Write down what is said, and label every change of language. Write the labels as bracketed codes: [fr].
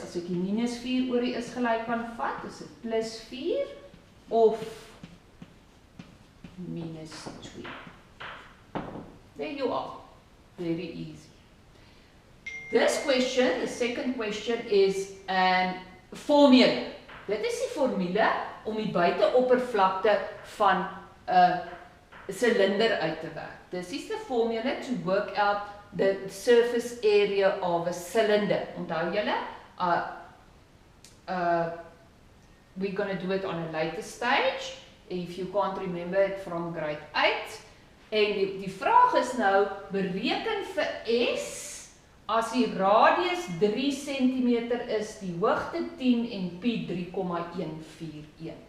[af] As ek die minus 4 oor die is gelyk kan vat, is dit plus 4 of minus 2. [en] There you are. Very easy. This question, the second question, is a formula. [af] Dit is die formule om die buiteoppervlakte van 'n silinder uit te werk. [en] This is the formula to work out the surface area of a cylinder. [af] Onthou julle, [en] we're going to do it on a later stage, if you can't remember it from grade 8. [af] En die vraag is nou, bereken vir S, as die radius 3 cm is, die hoogte 10 en pi 3,141.